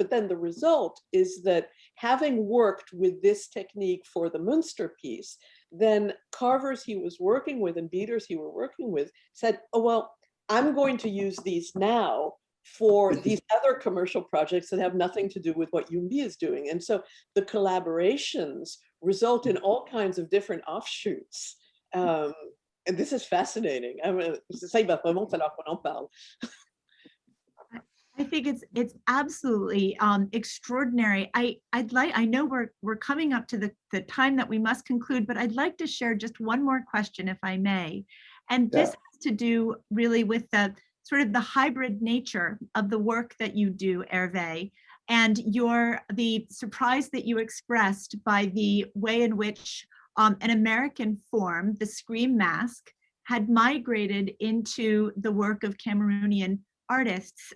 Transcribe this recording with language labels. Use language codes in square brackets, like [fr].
[en] But then the result is that having worked with this technique for the Münster piece, then carvers he was working with and beaters he were working with said, oh, well, I'm going to use these now for these other commercial projects that have nothing to do with what Yumbi is doing. And so the collaborations result in all kinds of different offshoots. And this is fascinating. I mean, [fr] ça, il va vraiment falloir qu'on en parle. [en] I think it's absolutely extraordinary. I know we're coming up to the time that we must conclude, but I'd like to share just one more question, if I may. And this has to do really with the sort of the hybrid nature of the work that you do, Hervé, and the surprise that you expressed by the way in which an American form, the Scream mask, had migrated into the work of Cameroonian artists.